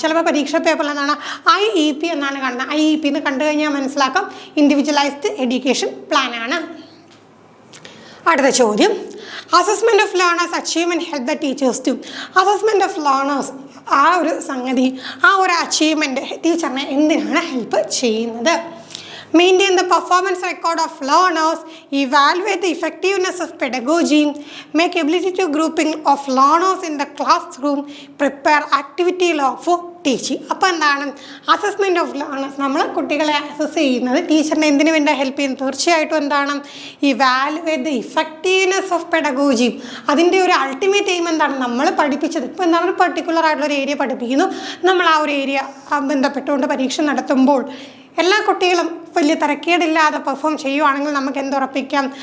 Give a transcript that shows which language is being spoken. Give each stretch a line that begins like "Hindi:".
Malayalam: ചിലപ്പോൾ പരീക്ഷ പേപ്പറിൽ എന്താണ് IEP എന്നാണ് കാണുന്നത്. IEP എന്ന് കണ്ടു കഴിഞ്ഞാൽ മനസ്സിലാക്കാം ഇൻഡിവിജ്വലൈസ്ഡ് എഡ്യൂക്കേഷൻ പ്ലാൻ ആണ്. അടുത്ത ചോദ്യം,
English: Assessment of learners achievement help the teachers to. Assessment of learners
Malayalam: ആ ഒരു സംഗതി, ആ ഒരു അച്ചീവ്മെൻറ്റ് ടീച്ചറിനെ എന്തിനാണ് ഹെൽപ്പ് ചെയ്യുന്നത്?
English: Maintain the performance record of learners, evaluate the effectiveness of pedagogy, make ability to grouping of learners in the classroom, prepare activity log for teaching.
Malayalam: അപ്പോൾ എന്താണ്
English: Assessment of learners?
Malayalam: നമ്മൾ കുട്ടികളെ അസസ് ചെയ്യുന്നത് ടീച്ചറിനെ എന്തിനു വേണ്ടി ഹെൽപ്പ് ചെയ്യുന്നത്? തീർച്ചയായിട്ടും എന്താണ്
English: Evaluate the effectiveness of pedagogy.
Malayalam: അതിൻ്റെ ഒരു അൾട്ടിമേറ്റ് എയിം എന്താണ്? നമ്മൾ പഠിപ്പിച്ചത് ഇപ്പോൾ എന്താണ് ഒരു പർട്ടിക്കുലർ ആയിട്ടുള്ള ഒരു ഏരിയ പഠിപ്പിക്കുന്നു, നമ്മൾ ആ ഒരു ഏരിയ ബന്ധപ്പെട്ടുകൊണ്ട് പരീക്ഷ നടത്തുമ്പോൾ എല്ലാ കുട്ടികളും വലിയ തിരക്കേടില്ലാതെ പെർഫോം ചെയ്യുവാണെങ്കിൽ നമുക്ക് എന്തുറപ്പിക്കാം?